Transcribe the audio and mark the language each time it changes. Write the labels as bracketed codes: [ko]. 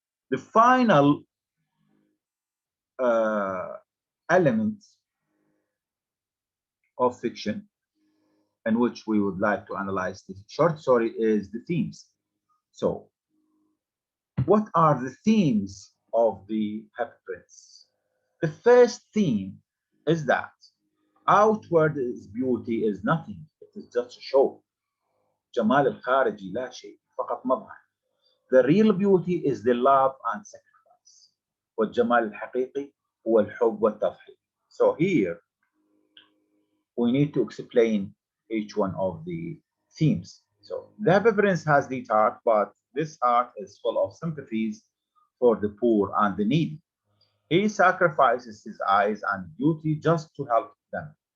[en] The final element of fiction in which we would like to analyze this short story is the themes. So, what are the themes of the Happy Prince? The first theme is that outward beauty is nothing, it is just a show. [ar] جمال الخارجي لا شيء فقط مظهر. [en] The real beauty is the love and sacrifice. [ar] والجمال الحقيقي هو الحب والتضحية. [en] So here we need to explain each one of the themes. So the Happy Prince has the art, but this art is full of sympathies for the poor and the needy. He sacrifices his eyes and beauty just to help them.